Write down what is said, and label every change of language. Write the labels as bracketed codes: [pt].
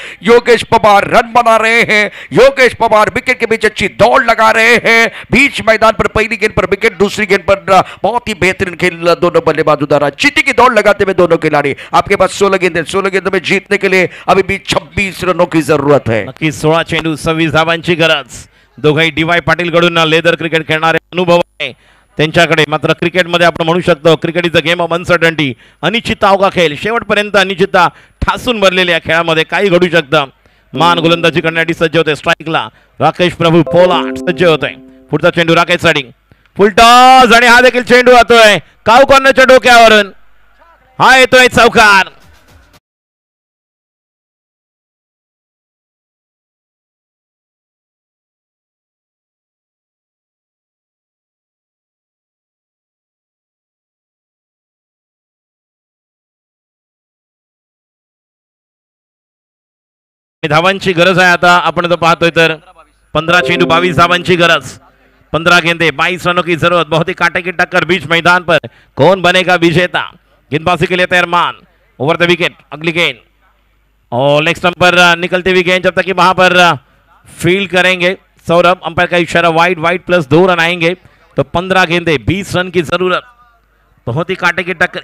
[hi] Yogesh Pawar run बना रहे हैं. योगेश पवार विकेट के बीच अच्छी दौड़ लगा रहे हैं. बीच मैदान पर पहली गेंद पर विकेट, दूसरी गेंद पर बहुत ही बेहतरीन खेल दोनों बल्लेबाज उतारा. चीटी की दौड़ लगाते हुए दोनों खिलाड़ी. आपके पास 16 गेंद है. 16 गेंद में जीतने के लिए अभी भी 26 रनों की जरूरत है. [mr] नक्की 16 चेंडू 26 धावांची गरज. दोघाही डी.वाय. पाटील कडून लेदर क्रिकेट खेळणारे अनुभव आहे त्यांच्याकडे. मात्र क्रिकेटमध्ये आपण म्हणू शकतो [en] Cricket is a game of uncertainty. [mr] अनिश्चितता का खेळ, शेवटपर्यंत अनिश्चितता ठासून भरलेल्या खेळामध्ये काही घडू शकतं. मान गोलंदाजी करण्यासाठी सज्ज होते. स्ट्राईकला राकेश प्रभू पोलार्ड सज्ज होते. पुढचा चेंडू राकेशसाठी फुल टॉस आणि हा देखील चेंडू जातोय काव कॉर्नरच्या डोक्यावरून. हा येतोय चौकार. धावांची गरज आहे. आता आपण जर पाहतोय तर 15 चेंडू 22 धावांची गरज. [hi] 15 गेंदे 22 रनों की जरूरत. बहुत ही कांटे की टक्कर बीच मैदान पर. कौन बनेगा विजेता? गेंदबाजी के लिए तैयार मान. ओवर द विकेट, अगली गेंद और लेग स्टंप पर निकलती हुई गेंद, जब तक कि वहां पर फील्ड करेंगे सौरभ. अंपायर का इशारा वाइड, वाइड प्लस 2 रन आएंगे. तो 15 गेंदे 20 रन की जरूरत. बहुत ही कांटे की टक्कर.